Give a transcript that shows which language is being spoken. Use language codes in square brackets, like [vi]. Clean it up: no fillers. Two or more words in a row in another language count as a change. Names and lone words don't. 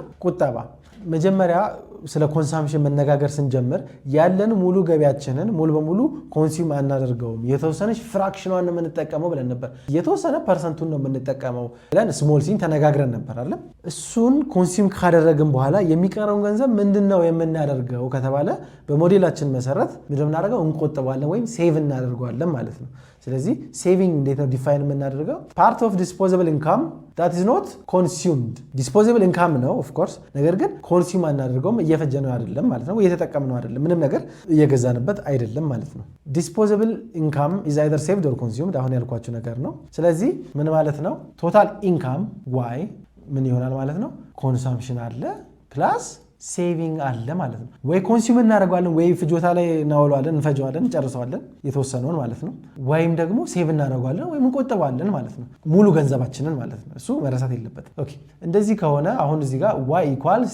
[am] ቁጠባ። መጀመሪያ ስለ ኮንሳምፕሽን መነጋገር ስንጀምር ያለን ሙሉ ገቢያችንን ሙሉ በሙሉ ኮንሱም አናደርገውም። የተወሰነች ፍራክሽኗን ነው የምንጠቀመው ብለን ነበር። የተወሰነ ፐርሰንቱን ነው የምንጠቀመው ብለን ስሞል ሲን ተነጋግረን ነበር አይደል? እሱን ኮንሱም ካደረግን በኋላ የሚቀረውን ገንዘብ ምንድነው የምናደርገው ከተባለ በሞዴላችን መሰረት ምንድነው የምናደርገው? እንቆጥባለን ወይም ሴቭ እናደርገዋለን ማለት ነው። ስለዚህ ሴቪንግ እንዴት ነው ዲፋይን የምናደርገው? [en] part of disposable income that is not consumed disposable income [am] ነው [en] of course [am] ነገር ግን ኮንሱም አናደርገውም እየፈጀነው አይደለም ማለት ነው እየተጠቀምነው አይደለም ምንም ነገር እየገዛንበት አይደለም ማለት ነው [en] disposable income is either saved or consumed [am] አሁን ያልኳችሁ ነገር ነው ስለዚህ ምን ማለት ነው [en] total income y [am] ምን ይሆናል ማለት ነው consumption አለ plus ሴቪንግ አለ ማለት ነው ወይ ኮንሱም እናደርጋለን ወይ ፍጆታ ላይ እናውለዋለን እንፈጀዋለን እንጨርሰዋለን የተወሰነውን ማለት ነው ወይም ደግሞ ሴቭ እናደርጋለን ወይ እንቆጥባለን ማለት ነው ሙሉ ገንዘባችንን ማለት ነው እሱ መረሳት የለበትም ኦኬ እንደዚህ ከሆነ አሁን እዚህ ጋር y =